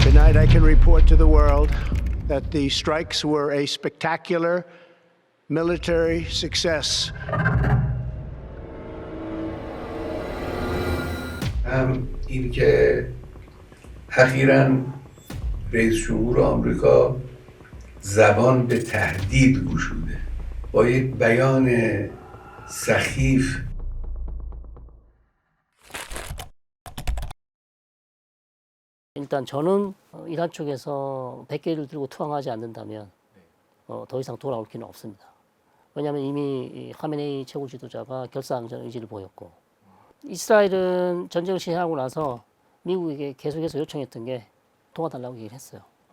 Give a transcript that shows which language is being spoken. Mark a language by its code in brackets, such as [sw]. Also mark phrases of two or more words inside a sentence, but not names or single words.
[en] Tonight I can report to the world that the strikes were a spectacular military success. [fa] هم این که اخیراً رئیس جمهور آمریکا زبان به تهدید گشوده با یک بیان سخیف. [ko] 일단 저는 이란 쪽에서 100개를 들고 투항하지 않는다면 더 이상 돌아올 길은 없습니다. 왜냐하면 이미 하메네이 최고 지도자가 결사항전 의지를 보였고, 이스라엘은 전쟁을 시작하고 나서 미국에게 계속해서 요청했던 게 도와달라고 얘기를 했어요.